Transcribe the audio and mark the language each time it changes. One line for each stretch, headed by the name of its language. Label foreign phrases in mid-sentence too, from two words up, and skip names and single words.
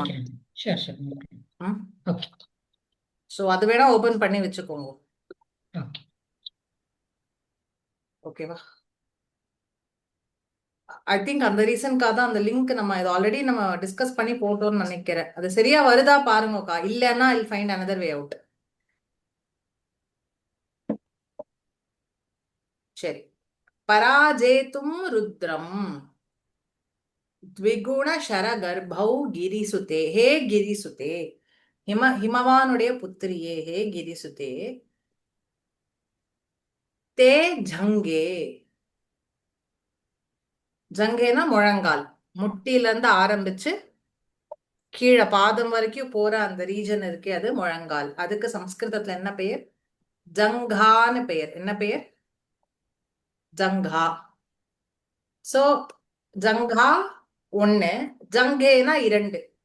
Tamil: நினைக்கிறேன்.
English: sure sure.
Tamil: ஓகே சோ அது வேணா ஓபன் பண்ணி வச்சுக்கோங்க. ஓகே. ஓகேவா?
English: I think
Tamil: அந்த ரீசன்காக தான் அந்த லிங்க் நம்ம இது ஆல்ரெடி நம்ம டிஸ்கஸ் பண்ணி போட்டோம்னு நினைக்கிறேன். அது சரியா வருதா பாருங்கக்கா, இல்லைன்னா
English: I find another way out.
Sanskrit: சரி, पराजेतुं रुद्रं द्विगुणशरगर्भौ गिरिसुते. हे गिरिसुते,
Tamil: ஹிமவானுடைய புத்திரியே,
Sanskrit: हे गिरिसुते, ते जङ्घे.
Tamil: ஜங்கேனா முழங்கால், முட்டில இருந்து ஆரம்பிச்சு கீழே பாதம் வரைக்கும் போற அந்த ரீஜன் இருக்கே, அது முழங்கால். அதுக்கு சம்ஸ்கிருதத்துல என்ன பெயர்? ஜங்கான்னு பெயர். என்ன பெயர்? ஜங்கா. சோ ஜங்கா ஒண்ணு, ஜங்கேனா 2.